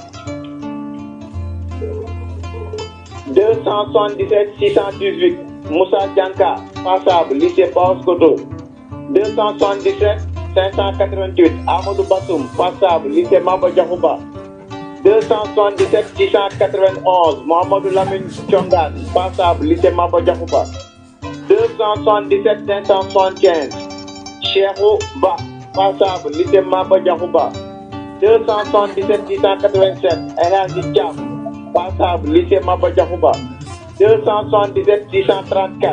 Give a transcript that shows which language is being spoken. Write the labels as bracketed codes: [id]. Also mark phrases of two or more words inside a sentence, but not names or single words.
[fr] 277 618. Moussa Dianka, passable, lycée Paos Koto. 277 588. Amadou Bassoum, passable, lycée Maba Diakhouba. 277 691. Mohamedou Lamine Chongan, passable, lycée Maba Diakhouba. 277 575. Cheikhou Ba, passable, lycée Maba Diakhouba. 277 687. El Hadji Thiam, passable, lycée Maba Diakhouba. 277 634.